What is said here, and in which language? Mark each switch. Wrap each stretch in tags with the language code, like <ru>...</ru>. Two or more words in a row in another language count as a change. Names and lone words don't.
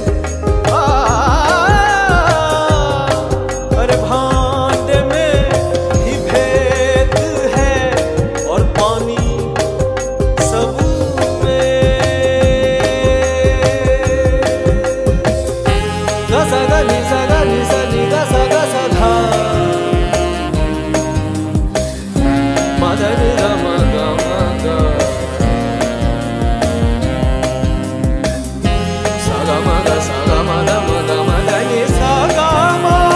<hi>अरे भांडे में ही भेद है और पानी सब में। गा सा गा नि सा गा नि सा नि गा सा धा, मा धा नि गा मा गा मा गा, सा गा मा गा सा गा मा धा मा गा नि सा गा मा।</hi>